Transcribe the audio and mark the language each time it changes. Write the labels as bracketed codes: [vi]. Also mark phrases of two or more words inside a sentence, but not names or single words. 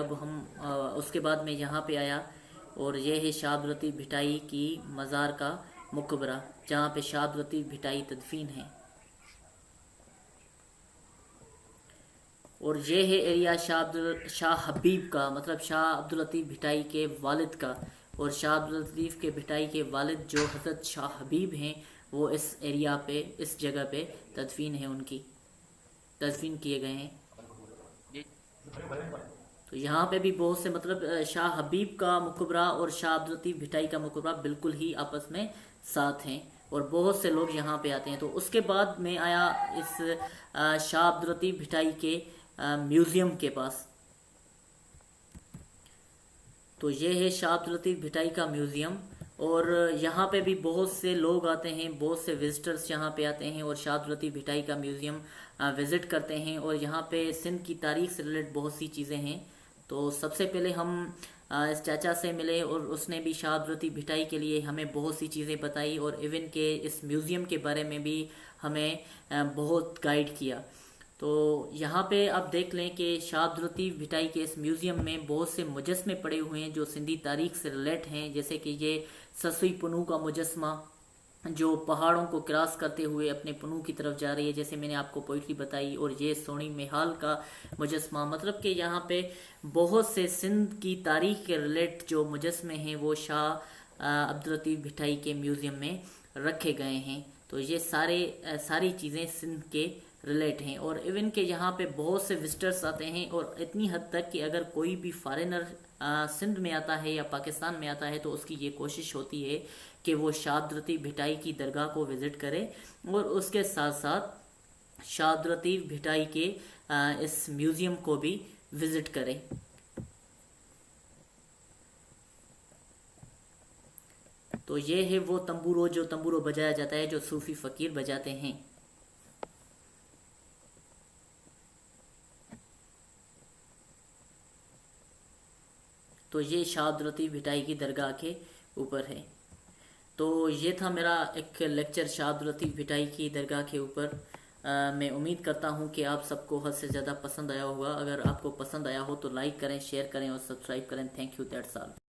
[ur] اب ہم اس کے بعد میں یہاں پہ آیا، اور یہ ہے شاہبد بھٹائی کی مزار کا مقبرہ، جہاں پہ شاہبد بھٹائی تدفین ہے. اور یہ ہے ایریا شاہ حبیب کا، مطلب شاہ عبداللطیف بھٹائی کے والد کا، اور شاہ عبداللطیف کے بھٹائی کے والد جو حضرت شاہ حبیب ہیں وہ اس ایریا پہ، اس جگہ پہ تدفین ہے، ان کی تدفین کیے گئے ہیں. تو یہاں پہ بھی بہت سے مطلب شاہ حبیب کا مقبرہ اور شاہ عبداللطیف بھٹائی کا مقبرہ بالکل ہی آپس میں ساتھ ہیں اور بہت سے لوگ یہاں پہ آتے ہیں. تو اس کے بعد میں آیا اس شاہ عبداللطیف بھٹائی کے میوزیم کے پاس. تو یہ ہے شاہ عبداللطیف بھٹائی کا میوزیم اور یہاں پہ بھی بہت سے لوگ آتے ہیں، بہت سے وزیٹرز یہاں پہ آتے ہیں اور شاہ عبداللطیف بھٹائی کا میوزیم وزٹ کرتے ہیں. اور یہاں پہ سندھ کی تاریخ سے ریلیٹڈ بہت سی چیزیں ہیں۔ تو سب سے پہلے ہم اس چاچا سے ملے اور اس نے بھی شاہ عبداللطیف بھٹائی کے لیے ہمیں بہت سی چیزیں بتائی اور ایون کے اس میوزیم کے بارے میں بھی ہمیں بہت گائیڈ کیا. تو یہاں پہ آپ دیکھ لیں کہ شاہ عبداللطیف بھٹائی کے اس میوزیم میں بہت سے مجسمے پڑے ہوئے ہیں جو سندھی تاریخ سے ریلیٹ ہیں، جیسے کہ یہ سسئی پنوں کا مجسمہ جو پہاڑوں کو کراس کرتے ہوئے اپنے پنوں کی طرف جا رہی ہے، جیسے میں نے آپ کو پوئٹری بتائی. اور یہ سونی میہال کا مجسمہ، مطلب کہ یہاں پہ بہت سے سندھ کی تاریخ کے ریلیٹ جو مجسمے ہیں وہ شاہ عبداللطیف بھٹائی کے میوزیم میں رکھے گئے ہیں. تو یہ ساری چیزیں سندھ کے ریلیٹ ہیں اور ایون کے یہاں پہ بہت سے وزیٹرز آتے ہیں اور اتنی حد تک کہ اگر کوئی بھی فارنر سندھ میں آتا ہے یا پاکستان میں آتا ہے تو اس کی یہ کوشش ہوتی ہے کہ وہ شاہ عبداللطیف بھٹائی کی درگاہ کو وزٹ کرے اور اس کے ساتھ ساتھ شاہ عبداللطیف بھٹائی کے اس میوزیم کو بھی وزٹ کرے. تو یہ ہے وہ تنبورو جو تنبورو بجایا جاتا ہے جو صوفی فقیر بجاتے ہیں. تو یہ شاہ عبداللطیف بھٹائی کی درگاہ کے اوپر ہے. تو یہ تھا میرا ایک لیکچر شاہ عبداللطیف بھٹائی کی درگاہ کے اوپر. میں امید کرتا ہوں کہ آپ سب کو حد سے زیادہ پسند آیا ہوگا. اگر آپ کو پسند آیا ہو تو لائک کریں، شیئر کریں اور سبسکرائب کریں. [en] Thank you, that's all.